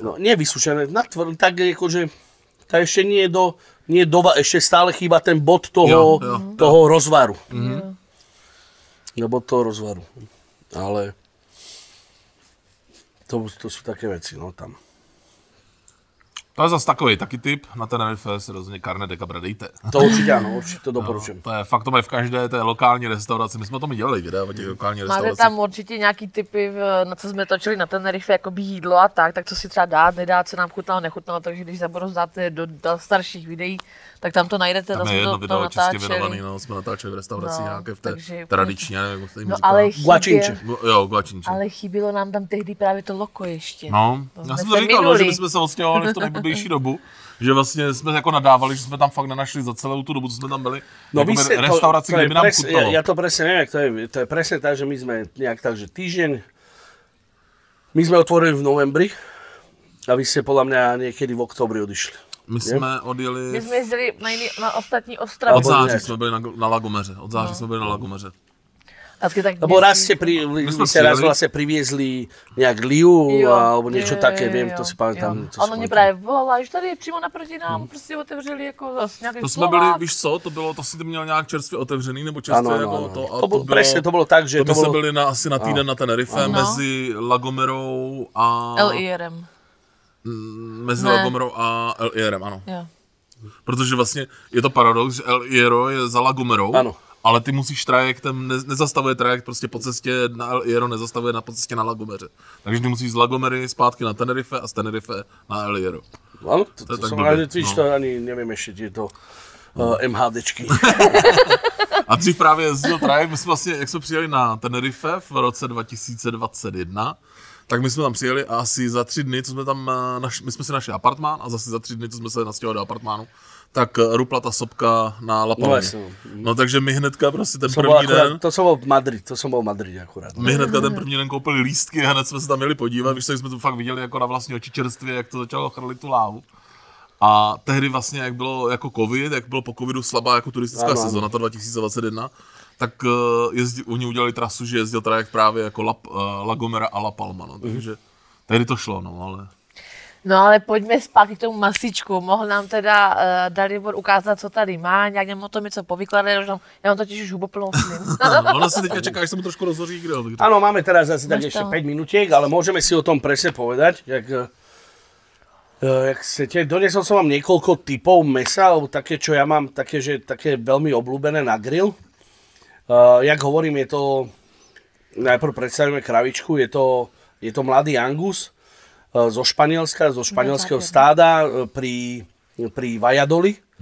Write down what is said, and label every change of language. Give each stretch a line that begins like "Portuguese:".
Slovak: No, nie vysušené, tak akože, tak ešte ešte stále chýba ten bod toho rozvaru.
Czech: Nebo toho rozvaru.
Slovak: Ale to sú také veci, no tam.
Czech: To je zase takový taky typ, na Tenerife si rozhodně carne de cabra dejte. To určitě ano, určitě to doporučujem. No, to je fakt, to mají v každé té lokální restauraci, my jsme o tom dělali videa o těch lokální restauraci. Máte tam určitě nějaký typy, na co jsme točili na Tenerife, jakoby jídlo a tak co si třeba dát, nedát, co nám chutnalo, nechutnalo, takže když zabrouzdáte do starších videí, tak tam to najdete. Tam je jedno video čistě věnovaný, no, jsme natáčeli v restauraci nějaké v té tradiční, já nevím, jak to jim říká. Guačinče. Ale chybělo nám tam tehdy právě to loko ještě. No, já jsem to říkal, že jsme se odstěhovali v tu nejblížší dobu, že vlastně jsme jako nadávali, že jsme tam fakt nenašli za celou tu dobu, co jsme tam byli, no jako restauraci, kde by nám chutnalo.
Slovak: Ja to presne neviem, jak to je presne tak, že my sme nejak tak, že týždeň My sme otvorili v novembri a vy ste podľa mňa niekedy v októbri odišli.
Czech: My jsme odjeli... My jsme jezdili na ostatní ostrovy. Od září jsme byli na Lagomeře. Od září jsme byli na Lagomeře.
Slovak: Lebo raz ste raz vlastne priviezli nejak Liu, alebo niečo také, viem, to si pamätám.
Czech: Ono mě právě volala, že tady přímo naproti nám prostě otevřeli jako zase nějaký To jsme byli, víš co, to si měl nějak čerstvě otevřený, nebo čerstvě jako to. To bylo, presne, to bylo tak, že to jsme byli asi na týden na Tenerife mezi Lagomerou a... LIRem. Mezi Lagomerou a LIRem, ano. Jo. Protože vlastně je to paradox, že El Hierro je za Lagomerou. Ano. Ale ty musíš trajektem, nezastavuje trajekt prostě po cestě na El Hierro, nezastavuje po cestě na Lagomeře. Takže ty musíš z Lagomery zpátky na Tenerife a z Tenerife na El Hierro.
Slovak: Áno, to som rád, že to ani neviem ešte tieto MHDčky.
Czech: A dřív právě jezdil trajekt, my jsme vlastně, jak jsme přijeli na Tenerife v roce 2021, tak my jsme tam přijeli a asi za 3 dny, co jsme tam, my jsme si našli apartmán a zase za 3 dny, co jsme se nastěhovali do apartmánu, tak rupla ta sopka na La Palmě. No takže my hnedka prostě ten první den...
Slovak: To som bol v Madride akurát.
Czech: My hnedka ten první den koupili lístky a hned jsme se tam měli podívat, víš, tak jsme to fakt viděli jako na vlastní oči čerstvě, jak to začalo chrlit tu lávu. A tehdy vlastně, jak bylo jako covid, jak bylo po covidu slabá jako turistická sezóna, ta 2021, tak oni udělali trasu, že jezdil trajekt právě jako La Gomera a La Palma, no, takže tehdy to šlo, no, ale... No ale pojďme zpátky k tomu masíčku. Mohl nám teda Dalibor ukázat, co tady má, nějak nám o tom něco povykladat, já mám totiž už huboplnou slinu. Ona si teďka čeká, až se mu trošku rozhoří grill.
Slovak: Áno, máme teraz asi tak ešte 5 minutiek, ale môžeme si o tom presne povedať, jak chcete. Doniesol som vám niekoľko typov mesa, alebo také, čo ja mám, také veľmi obľúbené na grill. Jak hovorím, je to, najprv predstavíme kravičku, je to mladý Angus zo španielského stáda pri Valladolid.